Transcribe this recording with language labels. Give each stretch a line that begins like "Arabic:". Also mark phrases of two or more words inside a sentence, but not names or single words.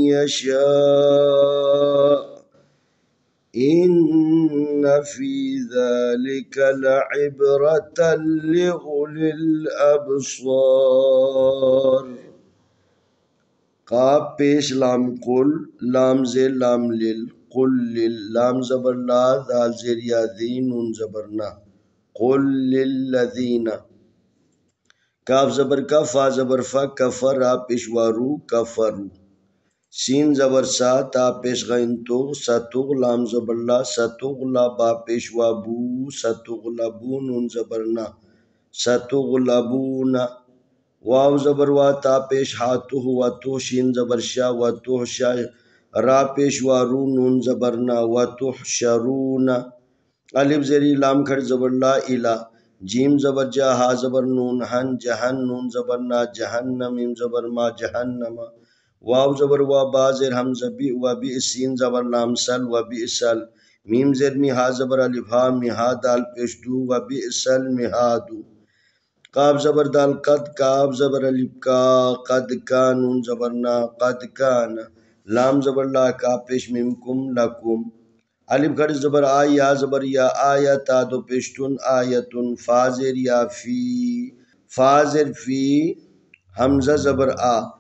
Arabic: يشاء إن في ذلك لعبرة لأولي الأبصار
Urdu: قاف پیش لام قل لام زیر لام لل قل لل لام زبر لا دال زیر یا ذی نون زبر نا قل للذین کاف زبر کا فا زبر فا کفر را پیشوارو کفرو سین زبر سا تا پیش غین تو ستغ لام زبر لا ستغلا با پیشوا بو ستغلبو نون زبر نا ستغلبون واو زبر وا تا پیش ہاتو و تو شین زبر شا و تو شا را پیشوا رو نون زبر نا و تحشرون الف زری لام کھڑ زبر لا الا جیم زبر جا ہا زبر نون ہن جہن نون زبر نا جہنم میم زبر ما جہنم واو زبر وا با زر حمزہ بی و بی سین زبر لام سل و بی سل میم زر می ہا زبر الف ہا می ہا دال پیش دو و بی سل مہادو قاف زبر دال قد کاف زبر الف کا قد کا نون زبر نا قد کان لام زبر لا کا پیش میم کم لکم الف گھڑ زبر آ یا زبر یا آیا تا دو پیشتن آیتن فازر یا فی فازر فی حمزہ زبر آ